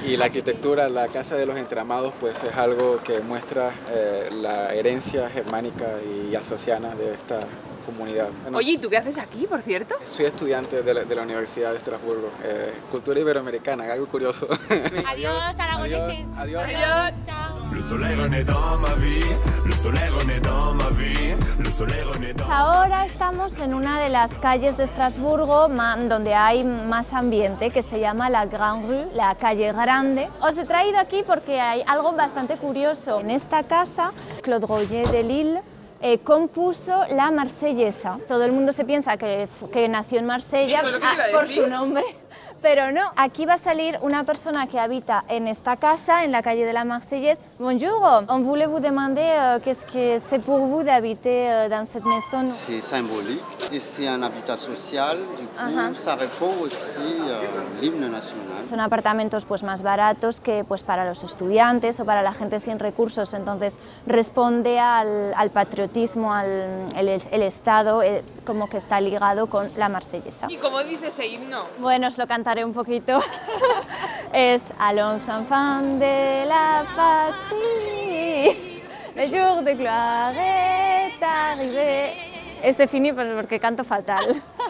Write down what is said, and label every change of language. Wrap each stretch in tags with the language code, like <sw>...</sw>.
<es>Y la arquitectura, la Casa de los Entramados, pues es algo que muestra la herencia germánica y alsaciana de esta comunidad. Bueno, Oye, ¿y tú qué haces aquí, por cierto? soy estudiante de la Universidad de Estrasburgo, cultura iberoamericana, algo curioso. Adiós, aragoneses. Adiós. Adiós. Chao.</es> <fr>Le soleil renaît dans ma vie, le soleil renaît dans ma vie, le soleil renaît dans...</fr> <es>Ahora estamos en una de las calles de Estrasburgo donde hay más ambiente, que se llama la Grande Rue, la calle grande. Os he traído aquí porque hay algo bastante curioso. En esta casa, Claude Royer de Lille compuso la Marsellesa. Todo el mundo se piensa que nació en Marsella Eso es lo que te iba a por decir. su nombre. Pero no, aquí va a salir una persona que habita en esta casa, en la calle de la Marseillaise.</es> <fr>Bonjour, on voulait vous demander qu'est-ce que c'est pour vous d'habiter dans cette maison. C'est symbolique et c'est un habitat social, du coup ça répond aussi à l'hymne national.</fr> <es>Son apartamentos pues más baratos que pues para los estudiantes o para la gente sin recursos, entonces responde al patriotismo, el Estado, como que está ligado con la Marsellesa. ¿Y cómo dice ese himno? Bueno, os lo cantaré un poquito. Es</es> <fr>Allons enfants de la patrie, le jour de gloire est arrivé.</fr> <es>Ese fini porque canto fatal.</es>